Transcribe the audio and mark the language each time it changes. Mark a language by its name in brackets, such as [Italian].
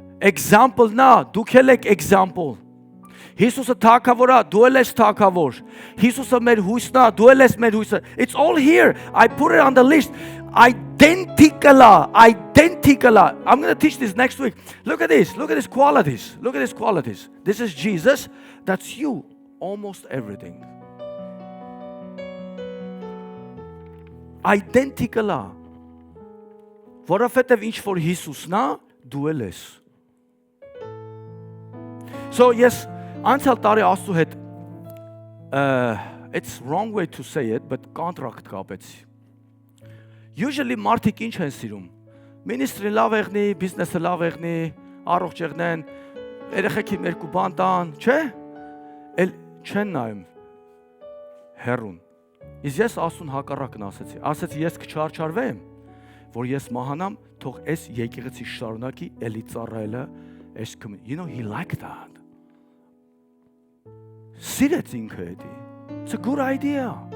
[Armenian] example-ն է, դուք եք example։ Հիսուսը թագավոր է, դու ես թագավոր։ Հիսուսը մեր հույսն է, դու ես մեր հույսը։ [English] It's all here. I put it on the list. Identical. I'm going to teach this next week. Look at this qualities. Look at these qualities. This is Jesus. That's you. Almost everything. [Armenian] Identical է։ Որովհետև ինչ որ Հիսուսն է, դու էլ ես։ So ես անցյալ տարի Աստծո հետ [English] it's wrong way to say it, [Armenian] but contract կապեցի։ Usually մարդիկ ինչ են սիրում։ Ministry լավ եղնի, business-ը լավ եղնի, առողջ եղնեն, երեխեքին երկու բան տան, չէ՞։ Էլ չեն նայում հերուն։ Իսկ ես Աստծուն հակառակն ասեցի։ Ասեցի ես կչարչարվեմ, որ ես մահանամ, թող այս եկեղեցի շարունակի էլի ծառայելը, այս [English] you know he liked that. [Armenian] Սիրեց ինքը էդի։ [English] It's a good idea.